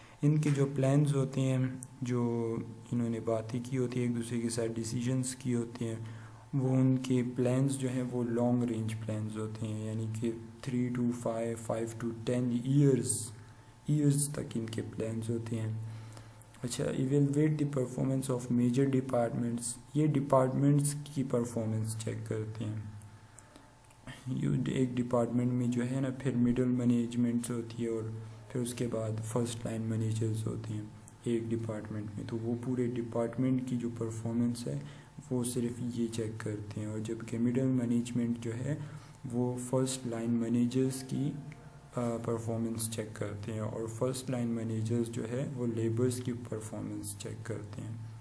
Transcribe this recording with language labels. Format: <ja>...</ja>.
<ur>ان کے جو پلانز ہوتے ہیں جو انہوں نے باتیں کی ہوتی ہیں ایک دوسرے کے ساتھ ڈیسیجنز کی ہوتے ہیں, وہ ان کے پلانز جو ہیں وہ لانگ رینج پلانز ہوتے ہیں, یعنی کہ</ur> <en>3 to 5, 5 to 10 years</en> <ur>تک ان کے پلانز ہوتے ہیں.</ur> <en>اچھا, evaluate the performance of major departments.</en> <ur>یہ ڈپارٹمنٹس کی پرفارمنس چیک کرتے ہیں. ایک ڈپارٹمنٹ میں جو ہے نا پھر مڈل مینجمنٹس ہوتی ہے اور پھر اس کے بعد فرسٹ لائن مینیجرز ہوتے ہیں ایک ڈپارٹمنٹ میں. تو وہ پورے ڈپارٹمنٹ کی جو پرفارمنس ہے وہ صرف یہ چیک کرتے ہیں, اور جبکہ مڈل مینجمنٹ جو ہے وہ فرسٹ لائن مینیجرز کی پرفارمنس چیک کرتے ہیں, اور فرسٹ لائن مینیجرز جو ہے وہ لیبرز کی پرفارمنس چیک کرتے ہیں.</ur>